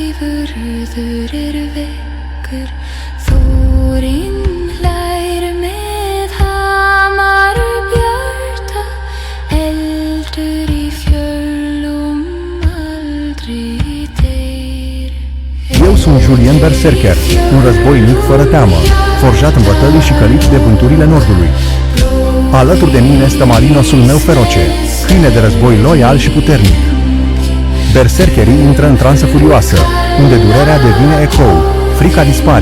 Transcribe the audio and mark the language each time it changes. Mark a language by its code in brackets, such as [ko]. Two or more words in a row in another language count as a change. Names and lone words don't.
[is] Njörður vekkur, þórinn hlær með hamar bjarta, eldur í fjölum aldrei deyr. [ro] Eu sunt Julien Berserker, un războinic fără teamă, forjat în bătălii și călit de vânturile nordului. Alături de mine stă Malinosul meu feroce, câine de război loial și puternic. Berserkerii intră în transă furioasă, unde durerea devine ecou, frica dispare.